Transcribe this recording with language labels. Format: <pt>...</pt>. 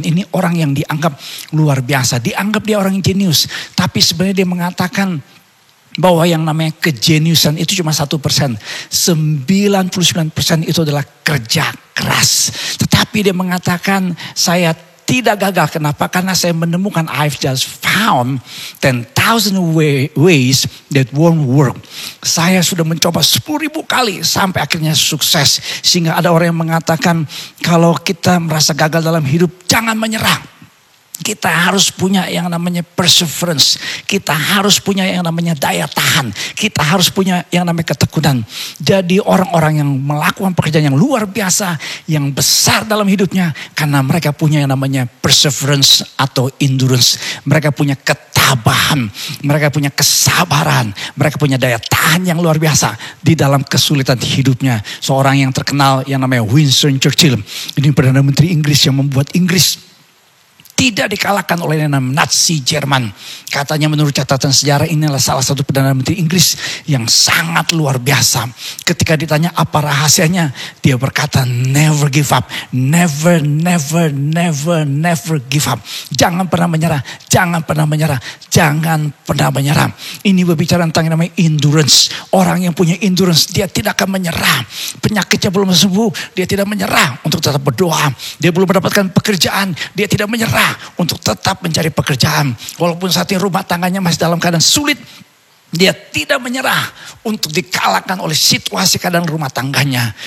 <id>Ini orang yang dianggap luar biasa. Dianggap dia orang yang jenius. Tapi sebenarnya dia mengatakan bahwa yang namanya kejeniusan itu cuma 1%. 99% itu adalah kerja keras. Tetapi dia mengatakan saya tidak gagal. Kenapa? Karena saya menemukan</id> <en>I've just found 10,000 ways that won't work.</en> <id>Saya sudah mencoba 10.000 kali sampai akhirnya sukses. Sehingga ada orang yang mengatakan kalau kita merasa gagal dalam hidup, jangan menyerah. Kita harus punya yang namanya perseverance. Kita harus punya yang namanya daya tahan. Kita harus punya yang namanya ketekunan. Jadi orang-orang yang melakukan pekerjaan yang luar biasa, yang besar dalam hidupnya, karena mereka punya yang namanya perseverance atau endurance. Mereka punya ketabahan, mereka punya kesabaran, mereka punya daya tahan yang luar biasa di dalam kesulitan hidupnya. Seorang yang terkenal yang namanya Winston Churchill, ini Perdana Menteri Inggris yang membuat Inggris tidak dikalahkan oleh Nazi Jerman. Katanya menurut catatan sejarah ini adalah salah satu Perdana Menteri Inggris yang sangat luar biasa. Ketika ditanya apa rahasianya, dia berkata</id> <en>never give up. Never, never, never, never give up.</en> <id>Jangan pernah menyerah, jangan pernah menyerah, jangan pernah menyerah. Ini berbicara tentang yang namanya endurance. Orang yang punya endurance, dia tidak akan menyerah. Penyakitnya belum sembuh, dia tidak menyerah untuk tetap berdoa. Dia belum mendapatkan pekerjaan, dia tidak menyerah untuk tetap mencari pekerjaan. Walaupun saat ini rumah tangganya masih dalam keadaan sulit, dia tidak menyerah untuk dikalahkan oleh situasi keadaan rumah tangganya.</id>